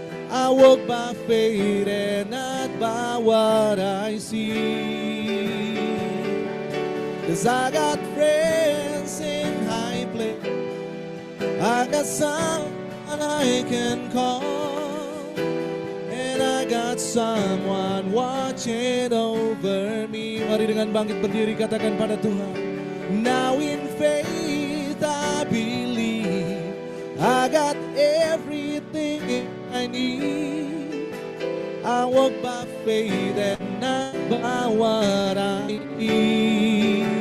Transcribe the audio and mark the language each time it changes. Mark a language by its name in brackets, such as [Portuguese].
[English] I walk by faith and not by what I see. 'Cause I got friends in high places. I got someone I can call. And I got someone watching over me. [Indonesian] Mari dengan bangkit berdiri katakan pada Tuhan. [English] Now in faith I believe I got everything I need. I walk by faith and not by what I need.